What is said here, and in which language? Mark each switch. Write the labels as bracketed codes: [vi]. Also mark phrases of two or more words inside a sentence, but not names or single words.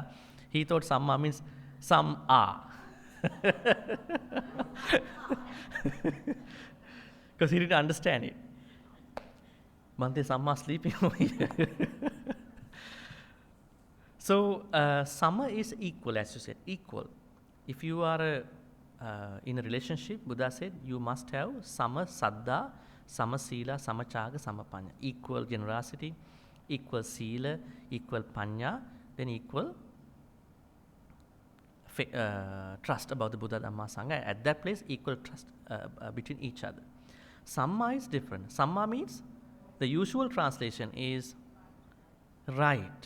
[en] He thought Samma means some are. Because he didn't understand it. Bhante, Samma sleeping over here. So, sama is equal, as you said, equal. If you are in a relationship, Buddha said, you must have [pi] sama saddha, sama sila, sama chaga, sama panya. [en] Equal generosity, equal sila, equal panya, then equal trust about the Buddha, Dhamma, Sangha. At that place, equal trust between each other. Samma is different. Samma means, the usual translation is right.